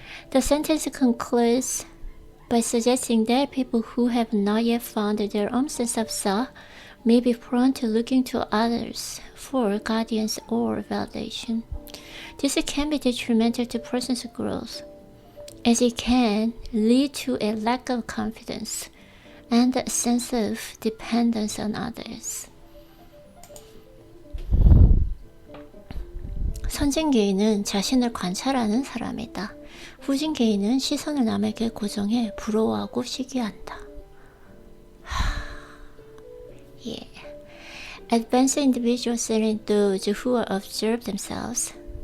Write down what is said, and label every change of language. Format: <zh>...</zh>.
<en>The sentence concludes by suggesting that people who have not yet found their own sense of self may be prone to looking to others for guidance or validation. This can be detrimental to person's growth, as it can lead to a lack of confidence and a sense of dependence on others.</en> <ko>선진개인은 자신을 관찰하는 사람이다. 후진개인은 시선을 남에게 고정해 부러워하고 시기한다.</ko> <en>Yeah. Advanced individuals and those who observe themselves.</en>